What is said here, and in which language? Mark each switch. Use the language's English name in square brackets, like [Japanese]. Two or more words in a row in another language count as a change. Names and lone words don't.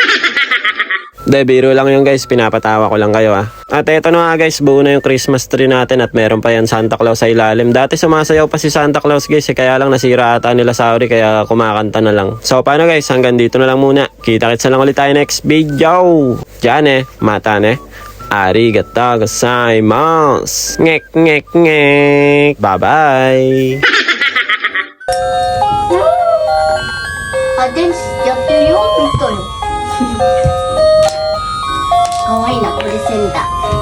[Filipino] Biro lang yun guys, pinapatawa ko lang kayo At eto na nga guys, buo na yung [English] Christmas tree [Filipino] natin at meron pa yan Santa Claus sa ilalim. Dati sumasayaw pa si Santa Claus guys kaya lang nasira ata nila Sauri kaya kumakanta na lang. So paano guys, hanggang dito na lang muna. Kita-kits na lang ulit tayo [English] next video. [Japanese] じゃあまたありがとうございます. Ngek ngek ngek. [English] Bye bye. [Japanese] Aden,やってるよ、見たよ。かわいいな、これセンター。